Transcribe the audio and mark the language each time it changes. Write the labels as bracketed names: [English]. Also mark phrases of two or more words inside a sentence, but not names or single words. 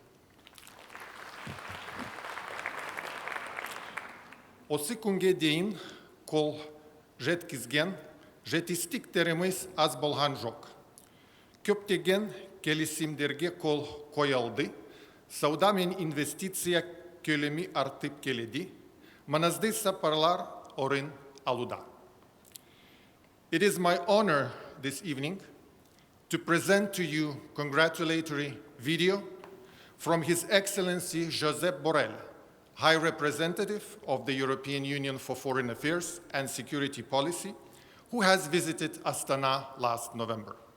[Kazakh] Осы күнге дейін қол жеткізген жетістіктеріміз аз болған жоқ. Көптеген келісімдерге қол қойылды, сауда мен инвестиция көлемі артып келеді, маңызды сапарлар орын алуда. [English] It is my honor this evening to present to you congratulatory video from His Excellency Josep Borrell, High Representative of the European Union for Foreign Affairs and Security Policy, who has visited Astana last November.